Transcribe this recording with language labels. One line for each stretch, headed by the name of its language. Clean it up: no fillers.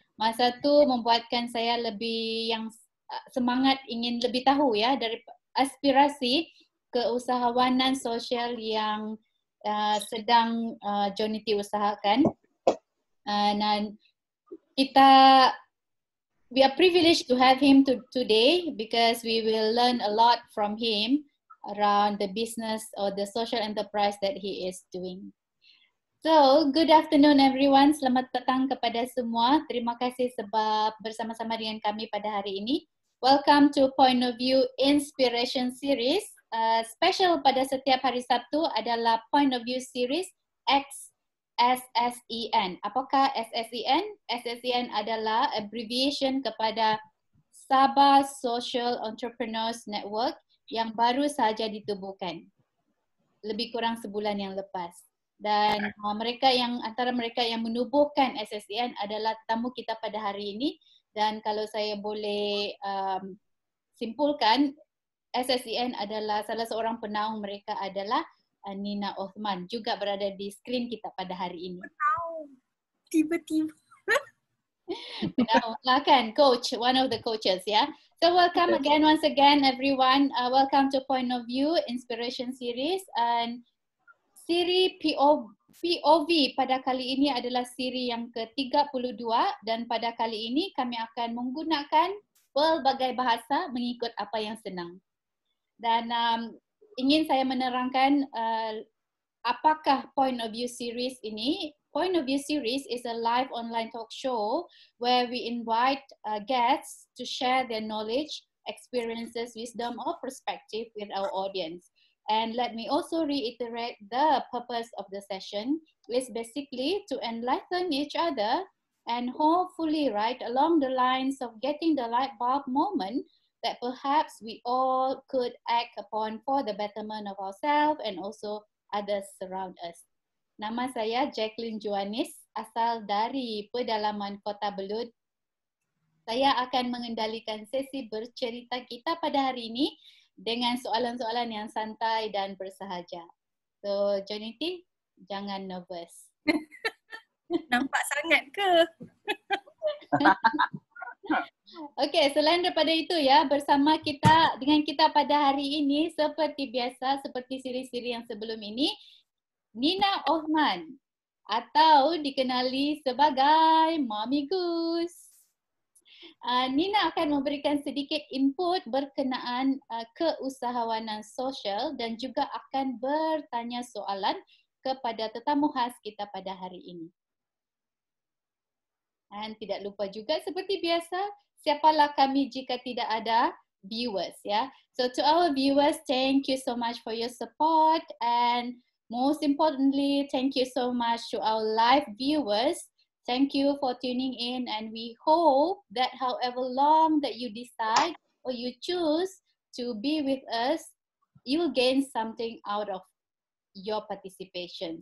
Malay: Masa tu membuatkan saya lebih yang semangat ingin lebih tahu ya dari aspirasi keusahawanan sosial yang sedang Johnny T usahakan.
English: Dan we are privileged to have him today because we will learn a lot from him around the business or the social enterprise that he is doing. So, good afternoon everyone.
Malay: Selamat datang kepada semua. Terima kasih sebab bersama-sama dengan kami pada hari ini.
English: Welcome to Point of View Inspiration Series.
Malay: Special pada setiap hari Sabtu adalah Point of View Series X SSEN. Apakah SSEN? SSEN adalah abbreviation kepada Sabah Social Entrepreneurs Network yang baru sahaja ditubuhkan. Lebih kurang sebulan yang lepas. Dan antara mereka yang menubuhkan SSEN adalah tetamu kita pada hari ini. Dan kalau saya boleh simpulkan, SSEN adalah salah seorang penaung mereka adalah Nina Othman, juga berada di skrin kita pada hari ini. Wow. Tiba-tiba. Penaung kan,
English: coach, one of the coaches ya. So welcome again, once again everyone. Welcome to Point of View Inspiration Series.
Malay: And siri POV pada kali ini adalah siri yang ke-32 dan pada kali ini kami akan menggunakan pelbagai bahasa mengikut apa yang senang. Dan ingin saya menerangkan apakah Point of View Series ini.
English: Point of View Series is a live online talk show where we invite guests to share their knowledge, experiences, wisdom or perspective with our audience. And let me also reiterate the purpose of the session is basically to enlighten each other and hopefully right along the lines of getting the light bulb moment that perhaps we all could act upon for the betterment of ourselves and also others around us.
Malay: Nama saya Jacqueline Joanis, asal dari pedalaman Kota Belud. Saya akan mengendalikan sesi bercerita kita pada hari ini dengan soalan-soalan yang santai dan bersahaja. So, Johnny T, jangan nervous. Nampak sangat ke? Okey, selain daripada itu ya, bersama dengan kita pada hari ini seperti biasa, seperti siri-siri yang sebelum ini, Nina Othman atau dikenali sebagai Mami Gus. Nina akan memberikan sedikit input berkenaan keusahawanan sosial dan juga akan bertanya soalan kepada tetamu khas kita pada hari ini. Dan tidak lupa juga seperti biasa, siapalah kami jika tidak ada viewers ya.
English: So to our viewers, thank you so much for your support and most importantly, thank you so much to our live viewers. Thank you for tuning in and we hope that however long that you decide or you choose to be with us, you will gain something out of your participation.